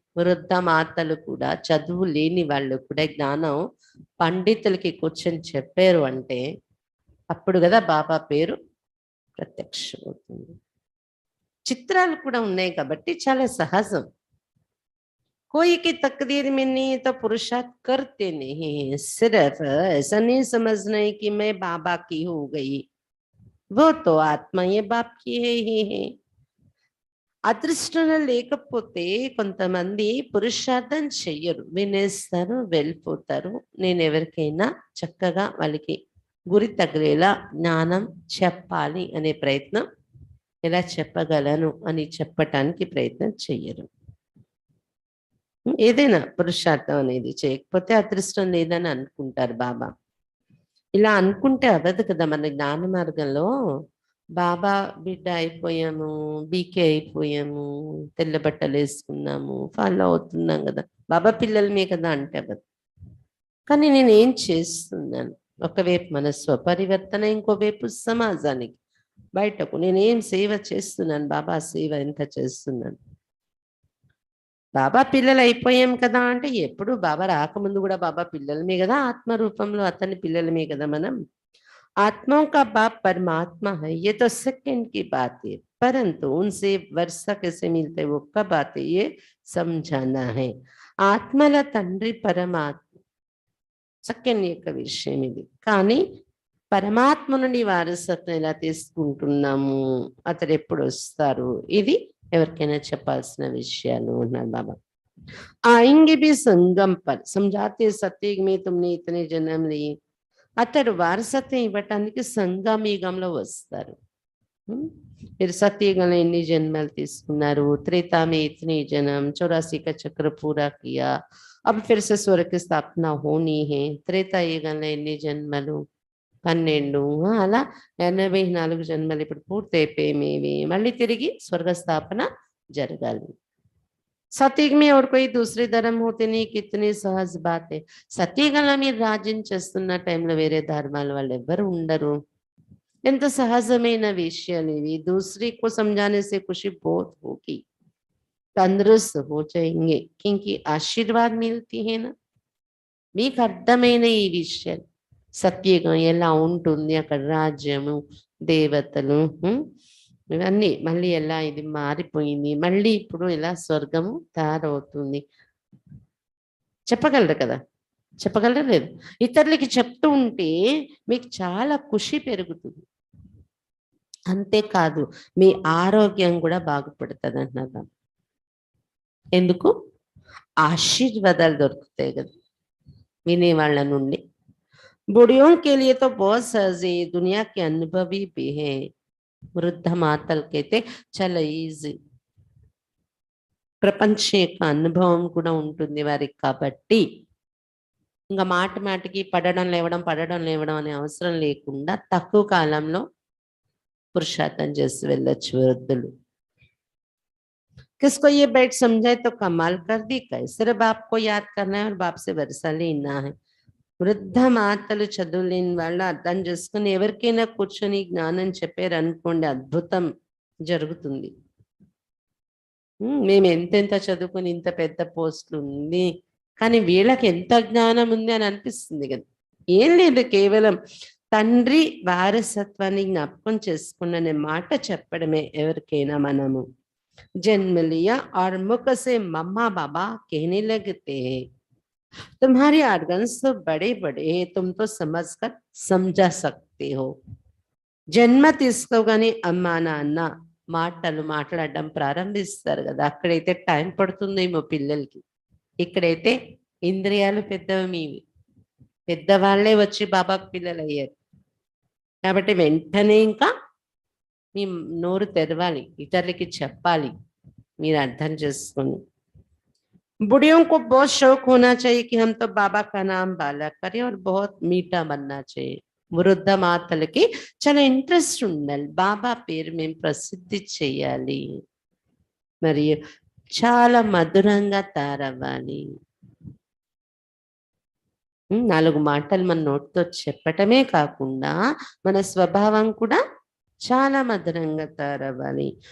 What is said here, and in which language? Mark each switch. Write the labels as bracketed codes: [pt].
[te] వృద్ధ మాతలు కూడా, చదువు లేని వాళ్ళు కూడా జ్ఞానం పండితులకి కూర్చొని చెప్పారు అంటే అప్పుడు కదా బాబా పేరు ప్రత్యక్షమవుతుంది. చిత్రాలు కూడా ఉన్నాయి కాబట్టి చాలా సహజం. [hi] कोई की तकदीर में नहीं तो पुरुषार्थ करते नहीं. सिर्फ ऐसा नहीं समझना है कि मैं बाबा की हो गई, वो तो आत्मा ये बाप की है ही है. [te] అదృష్టంలో లేకపోతే కొంతమంది పురుషార్థం చెయ్యరు, వినేస్తారు, వెళ్ళిపోతారు. నేను ఎవరికైనా చక్కగా వాళ్ళకి గురి తగిలేలా జ్ఞానం చెప్పాలి అనే ప్రయత్నం, ఎలా చెప్పగలను అని చెప్పటానికి ప్రయత్నం చెయ్యరు. ఏదైనా పురుషార్థం అనేది చేయకపోతే అదృష్టం లేదని అనుకుంటారు బాబా. ఇలా అనుకుంటే అవ్వదు కదా. మన జ్ఞాన మార్గంలో బాబా బిడ్డ అయిపోయాము, బీకే అయిపోయాము, తెల్ల బట్టలు వేసుకున్నాము, ఫాలో అవుతున్నాం కదా, బాబా పిల్లలమే కదా అంటే అవ్వదు. కానీ నేను ఏం చేస్తున్నాను, ఒకవైపు మన స్వపరివర్తన, ఇంకోవైపు సమాజానికి బయటకు నేనేం సేవ చేస్తున్నాను, బాబా సేవ ఎంత చేస్తున్నాను. బాబా పిల్లలు అయిపోయాం కదా అంటే ఎప్పుడు బాబా రాకముందు కూడా బాబా పిల్లలమే కదా, ఆత్మ రూపంలో అతని పిల్లలమే కదా మనం. [hi] आत्माओं का बाप परमात्मा है, ये तो सेकंड की बात है, परंतु उनसे वर्षा कैसे मिलते वो कब आते ये समझाना है. [te] ఆత్మల తండ్రి పరమాత్మ సెకండ్ యొక్క విషయం ఇది. కానీ పరమాత్మ నుండి వారసత్వం ఎలా తీసుకుంటున్నాము, అతడు ఎప్పుడు వస్తారు, ఇది ఎవరికైనా చెప్పాల్సిన విషయాలు ఉన్నారు బాబా. [hi] आएंगे भी संगम पर, समझाते सत्युग में तुमने इतने जन्म लिए. [te] అతడు వారసత్వం ఇవ్వటానికి సంగమయుగంలో వస్తారు. మీరు సత్యుగంలో ఎన్ని జన్మలు తీసుకున్నారు, [hi] त्रेता में इतने जन्म, 84 का चक्र पूरा किया, अब फिर से स्वर्ग की स्थापना होनी है. [te] త్రేతాయుగంలో ఎన్ని జన్మలు, 12. అలా 84 జన్మలు ఇప్పుడు పూర్తి అయిపోయి మళ్ళీ తిరిగి స్వర్గ స్థాపన జరగాలి. [hi] సత్యుగ में और कोई दूसरे धर्म होते नहीं, कितनी सहज बात है. [te] సత్యుగంలో మీరు రాజ్యం చేస్తున్న టైంలో వేరే ధర్మాల వాళ్ళు ఎవ్వరు ఉండరు. ఎంత సహజమైన విషయాలు ఇవి. [hi] दूसरे को समझाने से खुशी बहुत होगी, तंदुरुस्त हो जाएंगे क्योंकि आशीर्वाद मिलती है ना. [te] మీకు అర్థమైన ఈ విషయాలు, సత్యుగం ఎలా ఉంటుంది, అక్కడ రాజ్యము, దేవతలు, ఇవన్నీ మళ్ళీ ఎలా ఇది మారిపోయింది, మళ్ళీ ఇప్పుడు ఎలా స్వర్గము తయారవుతుంది చెప్పగలరు కదా, చెప్పగలరు లేదు. ఇతరులకి చెప్తూ ఉంటే మీకు చాలా ఖుషి పెరుగుతుంది. అంతేకాదు మీ ఆరోగ్యం కూడా బాగుపడుతుంది అంటున్నారు. ఎందుకు? ఆశీర్వాదాలు దొరుకుతాయి కదా వినేవాళ్ళ నుండి. [hi] బుడియోं के लिए तो बहुत सहज है, दुनिया के अनुभवी भी है. [te] వృద్ధ మాతలకైతే చాలా ఈజీ, ప్రపంచ యొక్క అనుభవం కూడా ఉంటుంది వారికి. కాబట్టి ఇంకా మాటికి పడడం లేవడం అనే అవసరం లేకుండా తక్కువ కాలంలో పురుషార్థం చేసి వెళ్ళొచ్చు వృద్ధులు. [hi] किसको ये बैठ समझाए तो कमाल कर दी, कैसे बाप को याद करना है और बाप से वर्षा लेना है. [te] వృద్ధ మాతలు చదువులేని వాళ్ళు అర్థం చేసుకుని ఎవరికైనా కూర్చొని జ్ఞానం చెప్పారు అనుకోండి, అద్భుతం జరుగుతుంది. మేము ఎంతెంత చదువుకుని ఇంత పెద్ద పోస్టులు ఉంది, కానీ వీళ్ళకి ఎంత జ్ఞానం ఉంది అని అనిపిస్తుంది కదా. ఏం లేదు, కేవలం తండ్రి వారసత్వాన్ని జ్ఞాపకం చేసుకున్న మాట చెప్పడమే ఎవరికైనా. [hi] మనము जन्म लिया और मुख से मम्मा बाबा कहने लगते हैं, तुम्हारे आर्गन्स तो बड़े बड़े, तुम तो समझकर समझा सकते हो. [te] జన్మ తీసుకోగానే అమ్మా నాన్న మాటలు మాట్లాడడం ప్రారంభిస్తారు కదా, అక్కడైతే టైం పడుతుందేమో పిల్లలకి, ఇక్కడైతే ఇంద్రియాలు పెద్దవి మీవి. పెద్దవాళ్లే వచ్చి బాబాకు పిల్లలు అయ్యారు కాబట్టి వెంటనే ఇంకా మీ నోరు తెరవాలి, ఇతరులకి చెప్పాలి, మీరు అర్థం చేసుకొని. [hi] बुढ़ियों को बहुत शौक होना चाहिए कि हम तो बाबा का नाम बाला करें और बहुत मीठा बनना चाहिए. [te] వృద్ధ మాతలకి చాలా ఇంట్రెస్ట్ ఉండాలి, బాబా పేరు మేము ప్రసిద్ధి చేయాలి, మరియు చాలా మధురంగా తయారవ్వాలి. 4 మాటలు మన నోటితో చెప్పటమే కాకుండా మన స్వభావం కూడా చాలా మధురంగా తయారవ్వాలి.